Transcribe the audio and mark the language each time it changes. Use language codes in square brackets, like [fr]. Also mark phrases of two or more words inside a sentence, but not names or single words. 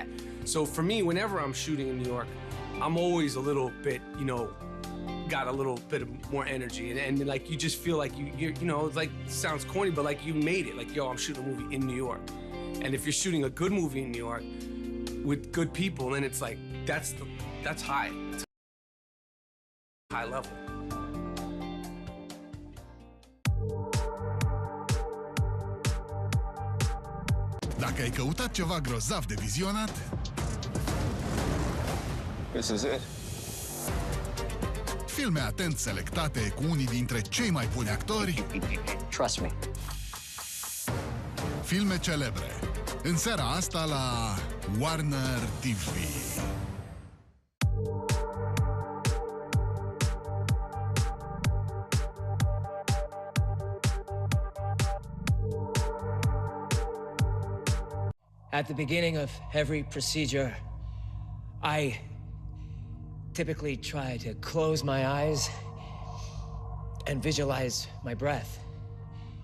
[en] So for me, whenever I'm shooting in New York, I'm always a little bit, got a little bit of more energy, and like you just feel like it's like, it sounds corny, but like you made it, like, yo, I'm shooting a movie in New York. And if you're shooting a good movie in New York with good people, then it's like, that's high. It's high level. [ro] Dacă ai căutat ceva grozav de vizionat, [en] This is it. [ro] filme atent selectate cu unii dintre cei mai buni actori, [en] Trust me. [ro] filme celebre. În seara asta la Warner TV. [en] At the beginning of every procedure, I typically try to close my eyes and visualize my breath.